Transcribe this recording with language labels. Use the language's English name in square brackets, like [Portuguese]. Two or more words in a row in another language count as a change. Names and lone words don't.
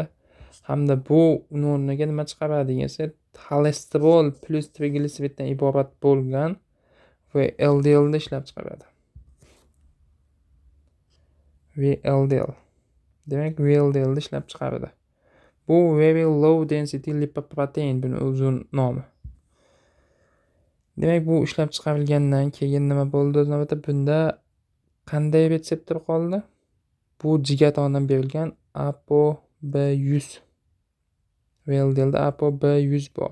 [Uzbek] Hamda bu o'rniga nima chiqaradi degansa, xolesterol plus trigliseriddan iborat bo'lgan VLDL ni ishlab chiqaradi. VLDL. Demak, VLDL ni ishlab chiqaradi. Bu [English] very low density lipoprotein [Uzbek] buning uzun nomi. Demak, bu ishlab chiqarilgandan keyin nima bo'ldi? Navbatda bunda qanday retseptor qoldi? Bu jigar tomonidan berilgan ApoB100. VLDLda ApoB100 bor.